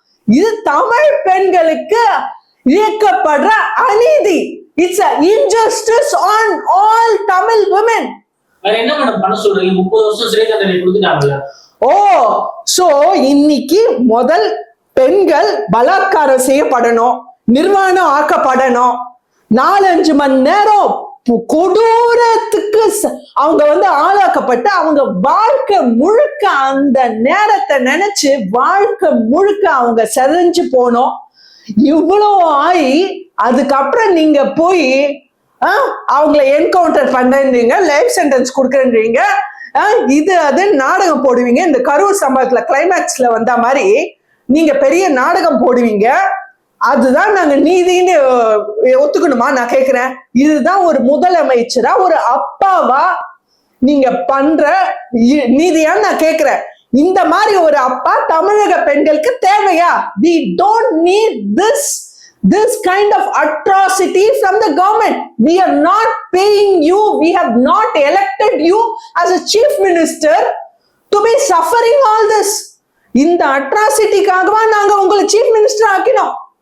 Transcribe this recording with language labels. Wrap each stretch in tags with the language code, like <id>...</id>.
<ta>இது தமிழ் பெண்களுக்கு இயக்கப்படுற அநீதி.</ta> <en>It's an injustice on all Tamil women.</en> <ta>வேற என்ன மேடம் பண்ண சொல்றீங்க? 30 வருஷம் சிறை தண்டனை கொடுத்துட்டாங்கல்ல. ஓ, சோ இன்னைக்கு முதல் பெண்கள் பலாத்காரம் செய்யப்படணும், நிர்வாணம் ஆக்கப்படணும், 4-5 மணி நேரம் கொடூரத்துக்கு அவங்க ஆளாக்கப்பட்டு அவங்க வாழ்க்கை முழுக்க அந்த நேரத்தை நினைச்சு வாழ்க்கை முழுக்க அவங்க செதஞ்சு போனோம். இவ்வளோ ஆகி அதுக்கப்புறம் நீங்க போய் அவங்கள என்கவுண்டர் பண்றீங்க, லைஃப் சென்டென்ஸ் கொடுக்குறீங்க, அது நாடகம் போடுவீங்க. இந்த கரூர் சம்பவத்துல கிளைமேக்ஸ்ல வந்த மாதிரி நீங்க பெரிய நாடகம் போடுவீங்க. அதுதான் நாங்க நீதின்னு ஒத்துக்கணுமா நான் கேக்குறேன். இதுதான் ஒரு முதலமைச்சரா ஒரு அப்பாவா நீங்க பண்ற நீதியான்னு நான் கேக்குறேன். இந்த மாதிரி ஒரு அப்பா தமிழக பெண்களுக்கு தேவையா?</ta> <en>We don't need this kind of atrocity from the government. We are not paying you. We have not elected you as a chief minister to be suffering all this.</en> <ta>இந்த அட்ராசிட்டிக்காகவா நாங்க உங்களை சீஃப் மினிஸ்டர் ஆக்கினோம்?</ta>